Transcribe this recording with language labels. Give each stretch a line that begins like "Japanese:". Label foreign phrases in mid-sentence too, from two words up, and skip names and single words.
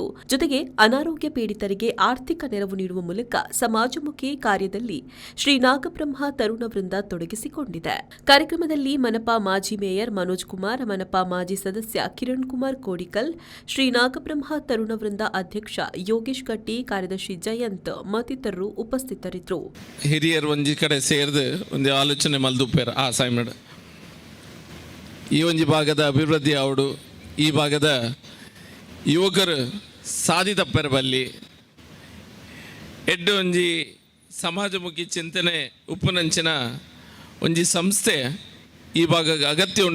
Kannada: ಜೊತೆಗೆ ಅನಾರೋಗ್ಯ ಪೀಡಿತರಿಗೆ ಆರ್ಥಿಕ ನೆರವು ನೀಡುವ ಮೂಲಕ ಸಮಾಜಮುಖಿ ಕಾರ್ಯದಲ್ಲಿ ಶ್ರೀ ನಾಗಬ್ರಹ್ಮ ತರುಣ ವೃಂದ ತೊಡಗಿಸಿಕೊಂಡಿದೆ. ಕಾರ್ಯಕ್ರಮದಲ್ಲಿ ಮನಪಾ ಮಾಜಿ ಮೇಯರ್ ಮನೋಜ್ ಕುಮಾರ್, ಮನಪಾ ಮಾಜಿ ಸದಸ್ಯ ಕಿರಣ್ ಕುಮಾರ್ ಕೋಡಿಕಲ್, ಶ್ರೀ ನಾಗಬ್ರಹ್ಮ ತರುಣ ವೃಂದ ಅಧ್ಯಕ್ಷ ಯೋಗೇಶ್ ಗಟ್ಟಿ, ಕಾರ್ಯದರ್ಶಿ ಜಯಂತ್ ಮತ್ತಿತರರು ಉಪಸ್ಥಿತರಿದ್ದರು.
Tulu: ಹಿರಿಯರು ಒಂಜಿ ಕಡೆ ಸೇರಿದು ಒಂದು ಆಲೋಚನೆ ಮಲ್ದುಪ್ಪೇರು ಆಸಾಯ್ಮಡ್ ಈ ಒಂಜಿ ಭಾಗದ ಅಭಿವೃದ್ಧಿ ಅವಡು ಈ ಭಾಗದ ಯುವಕರು ಸಾಧಿತಪ್ಪರ ಬಲ್ಲಿ ಎಡ್ಡು ಒಂಜಿ ಸಮಾಜಮುಖಿ ಚಿಂತನೆ ಉಪ್ಪುನಂಚಿನ ಒಂಜಿ ಸಂಸ್ಥೆ ಈ ಭಾಗ ಅಗತ್ಯ